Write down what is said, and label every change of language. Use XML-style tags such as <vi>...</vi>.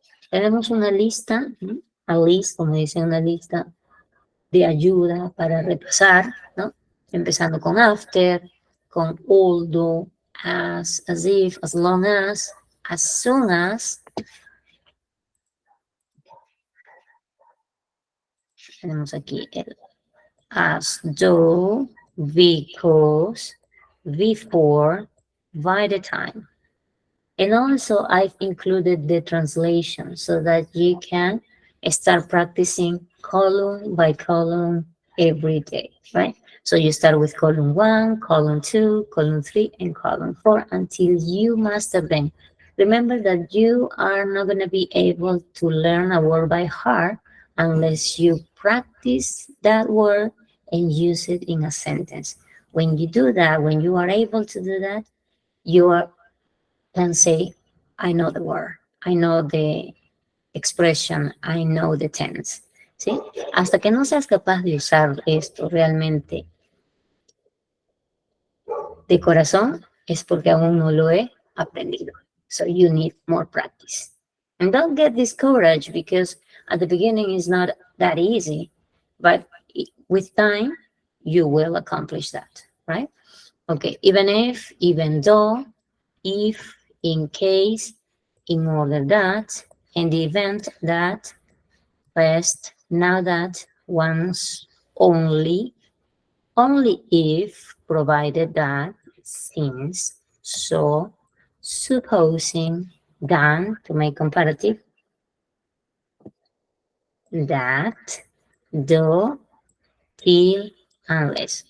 <es>Tenemos una lista,</es> <en>a list,</en> <es>como dice, una lista de ayuda para repasar, ¿no? Empezando con</es> <en>after,</en> <es>con</es> <en>although, as if, as long as soon as.</en> <es>Tenemos aquí el</es> <en>as though, because, before, by the time. And also I've included the translation so that you can start practicing column by column every day, right? So you start with column 1, column 2, column 3, and column 4 until you master them. Remember that you are not going to be able to learn a word by heart unless you practice that word and use it in a sentence. When you do that, when you are able to do that, you can say, I know the word, I know the expression, I know the tense.</en> <es>¿Sí? Hasta que no seas capaz de usar esto realmente de corazón, es porque aún no lo he aprendido.</es> <en>So you need more practice. And don't get discouraged because at the beginning it's not that easy, but with time, you will accomplish that, right? Okay, even if, even though, if, in case, in order that, in the event that, lest, now that, once, only if, provided that, since, so, supposing, than, to make comparative, that, though, till, unless.</en>